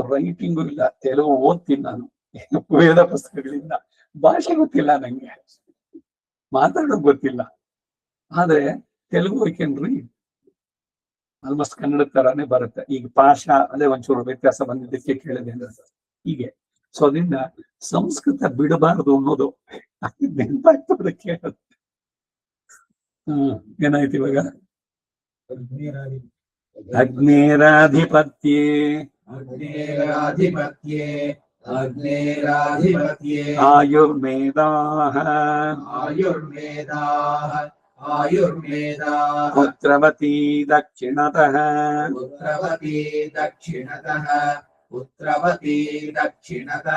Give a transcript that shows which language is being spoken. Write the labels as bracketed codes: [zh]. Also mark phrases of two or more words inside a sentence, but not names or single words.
[kn] ರೈಟಿಂಗು ಇಲ್ಲ ತೆಲುಗು ಓದ್ತೀನಿ ನಾನು ವೇದ ಪುಸ್ತಕಗಳಿಂದ ಭಾಷೆ ಗೊತ್ತಿಲ್ಲ ನಂಗೆ ಮಾತಾಡೋದು ಗೊತ್ತಿಲ್ಲ ಆದ್ರೆ ತೆಲುಗು [en] I can read almost [kn] ಕನ್ನಡ ತರಾನೇ ಬರುತ್ತೆ ಈಗ ಭಾಷಾ ಅದೇ ಒಂಚೂರು ವ್ಯತ್ಯಾಸ ಬಂದಿದ್ದಕ್ಕೆ ಕೇಳಿದೆ ಹೀಗೆ ಸೊ ಅದರಿಂದ ಸಂಸ್ಕೃತ ಬಿಡಬಾರದು ಅನ್ನೋದು ನೆನಪಾಗ್ತದೆ ಕೇಳುತ್ತೆ ಏನಾಯ್ತು ಇವಾಗ ಅಗ್ನೇರಾಧಿಪತ್ಯೇ [sa] अग्नेराधिपत्ये अग्नेराधिपत्ये आयुर्वेदाः आयुर्वेदाः आयुर्वेदाः पुत्रवती दक्षिणतः पुत्रवती दक्षिणतः पुत्रवती दक्षिणतः